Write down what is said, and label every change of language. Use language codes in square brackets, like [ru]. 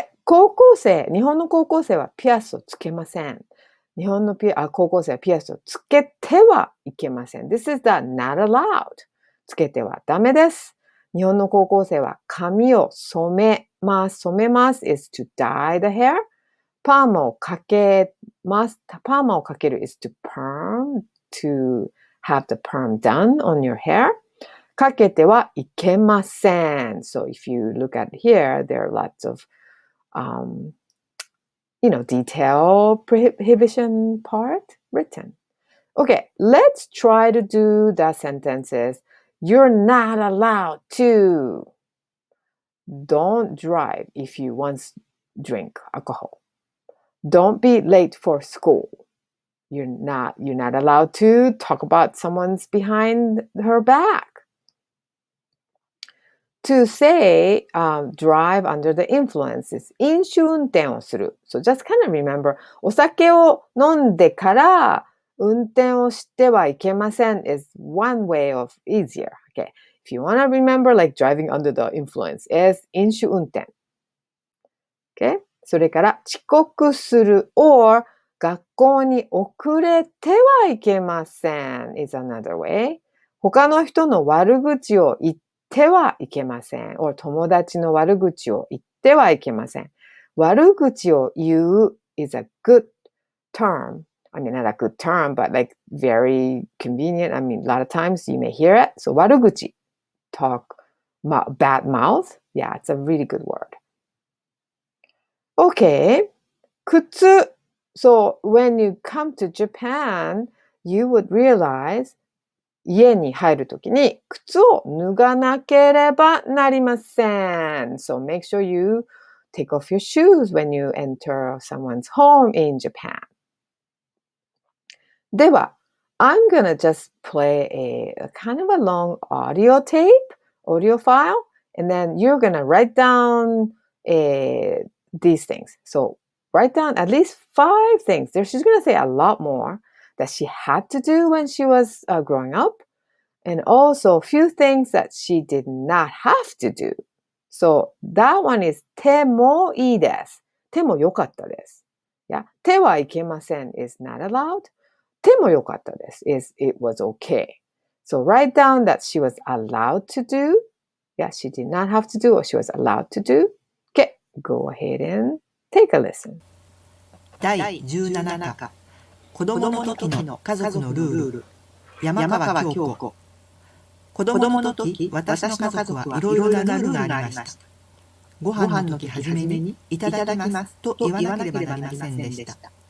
[ja] 高校生、日本の高校生はピアスをつけません。日本の高校生はピアスをつけてはいけません。 [en] This is the not allowed. [ja] つけてはダメです。日本の高校生は髪を染めます。染めます [en] is to dye the hair. [ja] パーマをかけます。パーマをかける [en] is to perm, to have the perm done on your hair. [ja] かけてはいけません。 [en] So if you look at here, there are lots of detail prohibition part written. Okay, let's try to do the sentences. You're not allowed to. Don't drive if you once drink alcohol. Don't be late for school. You're not allowed to talk about someone's behind her back. To say drive under the influence is [ja] 飲酒運転をする。 [en] So just kind of remember, [ja] お酒を飲んでから運転をしてはいけません [en] is one way of easier. Okay. If you want to remember like driving under the influence is 飲酒運転。 Okay. [ja] それから遅刻する or 学校に遅れてはいけません is another way. 他の人の悪口を言ってはいけません。 or 友達の悪口を言ってはいけません。悪口を言う [en] is a good term. I mean, not a good term, but like very convenient. I mean, a lot of times you may hear it. So 悪口 talk, bad mouth. Yeah, it's a really good word. Okay. 靴. So when you come to Japan, you would realize [ja] 家に入るときに靴を脱がなければなりません。 [en] So make sure you take off your shoes when you enter someone's home in Japan. [ja] では、 [en] I'm gonna just play a kind of a long audio file, and then you're gonna write down these things. So write down at least 5 things. She's gonna say a lot more that she had to do when she was growing up, and also a few things that she did not have to do. So that one is [ja] 手もいいです。手も良かったです。 [en] Yeah. [ja] 手はいけません [en] is not allowed. [ja] 手も良かったです [en] is it was okay. So write down that she was allowed to do. Yeah, she did not have to do or she was allowed to do. Okay, go ahead and take a listen. [ja] 第17課子供の時の家族のルール山川京子子供の時私の家族はいろいろなルールがありました。ご飯の時はじめにいただきますと言わなければなりませんでした。